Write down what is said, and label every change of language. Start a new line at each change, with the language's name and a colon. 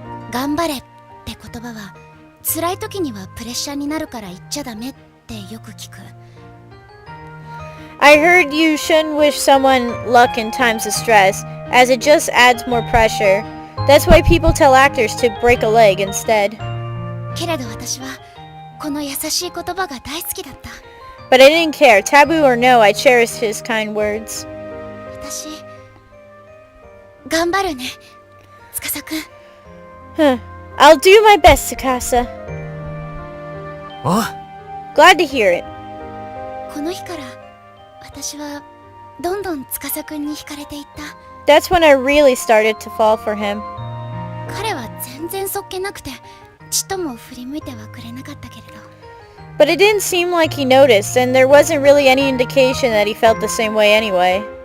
Japanese: 頑張れって言葉は辛い時にはプレッシャーになるから言っちゃダメってよく聞く。
English: I heard you shouldn't wish someone luck in times of stress, as it just adds more pressure. That's why people tell actors to break a leg instead.
Japanese: けれど私はこの優しい言葉が大好きだった。
English: But I didn't care. Taboo or no, I cherished his kind words.
Japanese: 私頑張るね、司くん。
English: Huh. I'll do my best, Tsukasa.
Japanese: お
English: Glad to hear it.
Japanese: この日から私はどんどん司くんに惹かれていった。
English: That's when I really started to fall for him.
Japanese: 彼は全然そっけなくてちっとも振り向いてはくれなかったけれど。
English: But it didn't seem like he noticed, and there wasn't really any indication that he felt the same way anyway.